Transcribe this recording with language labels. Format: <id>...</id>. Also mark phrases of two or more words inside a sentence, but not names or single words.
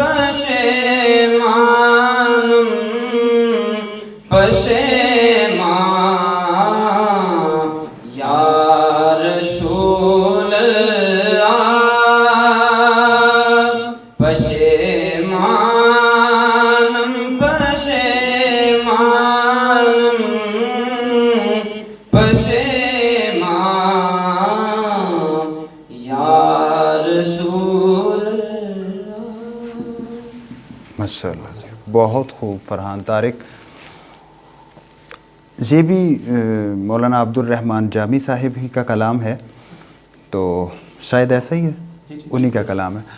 <fa>پشیمانم پشیمان</fa> <ar>یا رسول اللہ</ar> <fa>پشیمانم پشیمانم پشیمان</fa> <ar>یا رسول اللہ. ماشاء اللہ جی،</ar> <ur>بہت خوب فرحان طارق. یہ بھی مولانا عبد الرحمن جامی صاحب ہی کا کلام ہے، تو شاید ایسا ہی ہے، انہی کا کلام ہے.</ur>